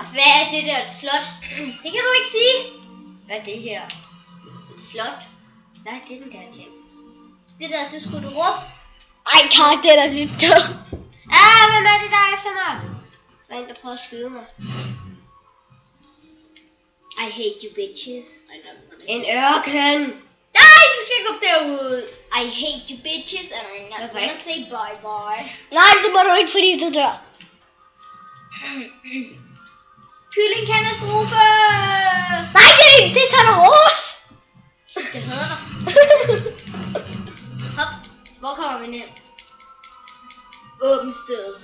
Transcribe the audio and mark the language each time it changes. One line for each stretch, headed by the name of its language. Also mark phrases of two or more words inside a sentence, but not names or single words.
Danish: Hvad er det der? Et slot? Det kan du ikke sige. Hvad er det her? Et slot? Nej, det er den der hjem. Det der, det skulle du råbe. Ej, Kav, det er da lidt dumt. Hvem er det der er efter mig? Der er en, der prøver at skyde mig.
English: I hate you bitches.
Danish: En ørken. Nej, du skal ikke gå derud.
English: I hate you bitches, and I'm not gonna say bye bye.
Danish: Nej, det må du ikke, fordi du dør. Kyllingkatastrofe! Nej, det er Tana Rose. Det hedder dig. Hop. Hvor kommer vi ned? Åbn stedet.